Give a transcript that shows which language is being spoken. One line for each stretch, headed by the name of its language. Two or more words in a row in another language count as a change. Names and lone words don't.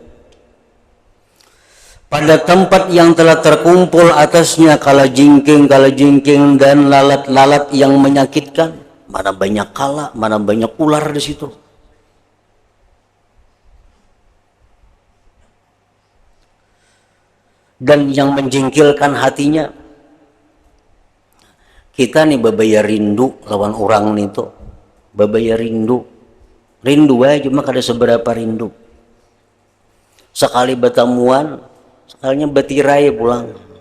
Indonesian: Pada tempat yang telah terkumpul atasnya kalajengking dan lalat-lalat yang menyakitkan, mana banyak kala, mana banyak ular di situ.
Banjar: Dan yang menjengkelkan hatinya, kita nih babaya rindu lawan orang nih tuh, babaya rindu aja cuma kada seberapa rindu. Sekali bertemuan, sekalinya batirai pulang.